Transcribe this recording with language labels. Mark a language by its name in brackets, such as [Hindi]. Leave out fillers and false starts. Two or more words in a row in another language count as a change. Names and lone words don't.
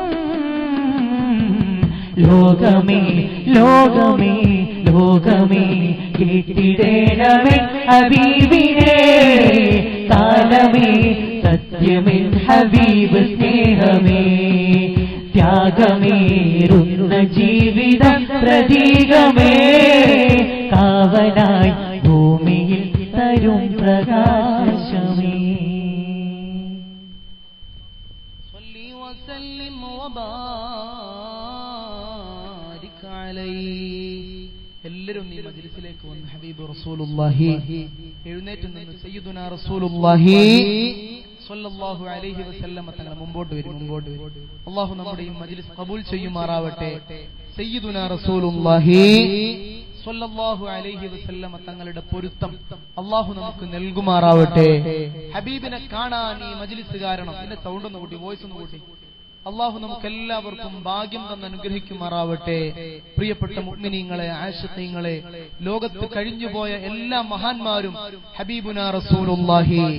[Malayalam] ലോകമേ ലോകമേ ലോകമേ കേട്ടിടേണമേ ഹബീബിനെ കാലമേ സത്യമിൻ ഹബീബ് സ്നേഹമേ ത്യാഗമേറുന്ന ജീവിതം പ്രതീകമേ കാവലായി ഭൂമിയിൽ തരും പ്രകാശമേ [Arabic] صلي وسلم وبارك عليه [Malayalam] എല്ലാവരും ഈ മജ്ലിസിലേക്ക് വന്ന് [Arabic] حبيب رسول الله [Malayalam] എഴുന്നേറ്റ് നിന്ന് [Arabic] سيدنا رسول الله صلى الله عليه وسلم [Malayalam] തങ്ങൾ മുമ്പോട്ട് വരും അല്ലാഹു നമ്മുടെ ഈ മജ്ലിസ് ഖബൂൽ ചെയ്യുമാറാവട്ടെ [Arabic] سيدنا رسول الله صلى الله عليه وسلم [Malayalam] തങ്ങളുടെ പൊരുത്തം അല്ലാഹു നമുക്ക് നൽകുമാറാവട്ടെ ഹബീബിനെ കാണാൻ ഈ മജ്ലിസ് കാരണം ഇതിന്റെ സൗണ്ട് ഒന്ന് കൂട്ടി വോയിസ് ഒന്ന് കൂട്ടി അല്ലാഹു നമുക്ക് എല്ലാവർക്കും ഭാഗ്യം തന്ന് അനുഗ്രഹിക്കുമാറാവട്ടെ പ്രിയപ്പെട്ട മുഅ്മിനീങ്ങളെ ആശിഖീങ്ങളെ ലോകത്ത് കഴിഞ്ഞുപോയ എല്ലാ മഹാന്മാരും [Arabic] حبيبنا رسول الله